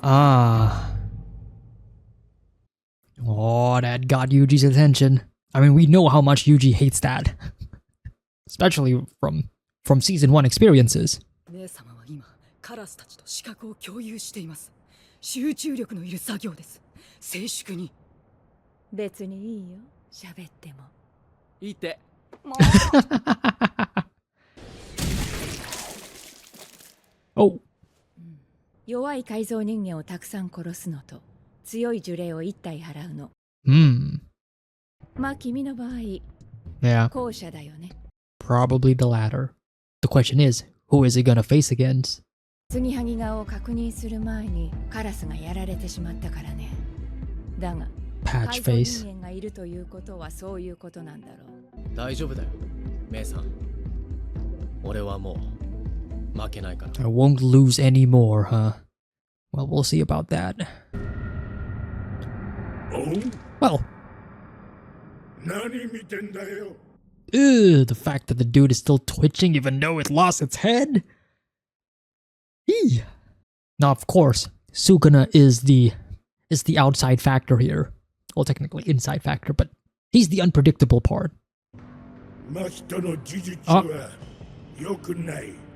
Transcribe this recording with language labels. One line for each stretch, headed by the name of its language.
English: Ah. Oh, that got Yuji's attention. I mean, we know how much Yuji hates that. Especially from season 1 experiences.
Japanese: 姉様は今カラスたちと視覚を共有しています。集中力のいる作業です。静粛に。別にいいよ、喋っても。いいって。 Oh. 弱い改造人間をたくさん殺すのと強い呪霊を1体払うの。まあ君の場合、
English: Yeah.
Japanese: 後者だよね。
English: Probably the latter. The question is, who is he gonna face against?
Japanese: 継ぎはぎ顔を確認する前にカラスがやられてしまったからね。だが、
English: Patch
Japanese: 改
English: face.
Japanese: 造人間がいるということはそういうことなんだろう。大丈夫だよ、メイさん。俺はもう負けないから。
English: I won't lose anymore, huh? Well, we'll see about that. Well.
Japanese: 何見てんだよ。
English: The fact that the dude is still twitching even though it lost its head? Eee. Now, of course, Sukuna is the outside factor here. Well, technically inside factor, but he's the unpredictable part.
Japanese: 真人の事実は良くない。